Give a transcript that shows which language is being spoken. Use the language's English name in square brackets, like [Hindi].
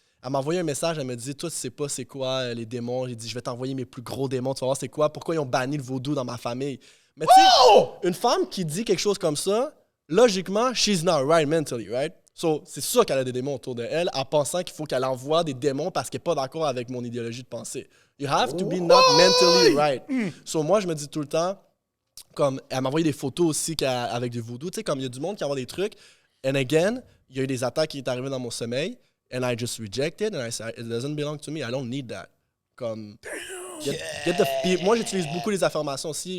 [French] Elle m'a envoyé un message, elle me dit, toi, tu sais pas c'est quoi les démons. J'ai dit, je vais t'envoyer mes plus gros démons, tu vas voir c'est quoi, pourquoi ils ont banni le vaudou dans ma famille. Mais tu sais, une femme qui dit quelque chose comme ça, logiquement, [English] she's not right mentally, right? [French] So, c'est sûr qu'elle a des démons autour de elle, en pensant qu'il faut qu'elle envoie des démons parce qu'elle n'est pas d'accord avec mon idéologie de pensée. [English] You have to be not mentally right. [French] So, moi, je me dis tout le temps, comme, elle m'a envoyé des photos aussi avec du voodoo, tu sais, comme il y a du monde qui envoie des trucs. [English] And again, [French] il y a eu des attaques qui sont arrivées dans mon sommeil, [English] and I just rejected, and I said, it doesn't belong to me, I don't need that. [French] Comme, puis moi, j'utilise beaucoup les affirmations aussi.